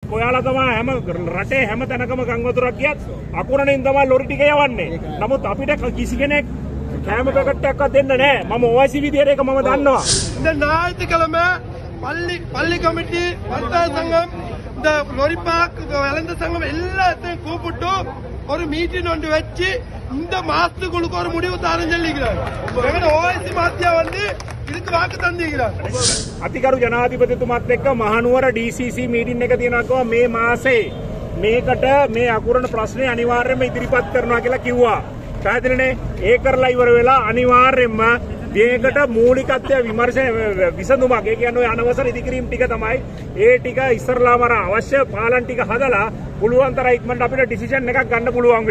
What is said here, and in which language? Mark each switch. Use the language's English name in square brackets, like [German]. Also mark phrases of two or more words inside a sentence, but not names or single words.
[Sinhala] ඔයාලා තමයි හැම රටේ හැම තැනකම ගංවතුරක් ගියත් අකුරණින් තමයි ලොරි ටික යවන්නේ. නමුත් අපිට කිසි කෙනෙක් කැම පැකට් එකක්වත් දෙන්න නැහැ. මම OIC විදියට ඒක මම දන්නවා. [Tamil] இந்த ஞாயிற்றுக்கிழமை பள்ளி கமிட்டி வர்த்தக சங்கம் இந்த லொரி பார்க் இளந்த சங்கம் எல்லாத்தையும் கூப்பிட்டு ஒரு மீட்டிங் ஒன்று வச்சு இந்த மாசத்துக்குள்ளுக்கு ஒரு முடிவு தாரம் சொல்லிக்கிறார். OIC மாத்தியா வந்து இதுக்கு வாக்கு தந்திக்கிறார். [Sinhala] අතිකරු ජනාධිපතිතුමාත් එක්ක මහනුවර DCC මීටින් එක තියෙනවා මේ මාසේ මේකට මේ අකුරණ ප්‍රශ්නේ අනිවාර්යයෙන්ම ඉදිරිපත් කරනවා කියලා කිව්වා. පැහැදිලිනේ? ඒ කරලා ඉවර වෙලා අනිවාර්යයෙන්ම මේකට මූලිකත්වය විමර්ශන විසඳුමක් ඒ කියන්නේ ඔය අනවසර ඉදිකිරීම් ටික තමයි ඒ ටික ඉස්සරලාම අර අවශ්‍ය පාලන ටික හදලා පුළුවන් තරම් ඉක්මනට අපිට ඩිසිෂන් එකක් ගන්න පුළුවන් වෙයි.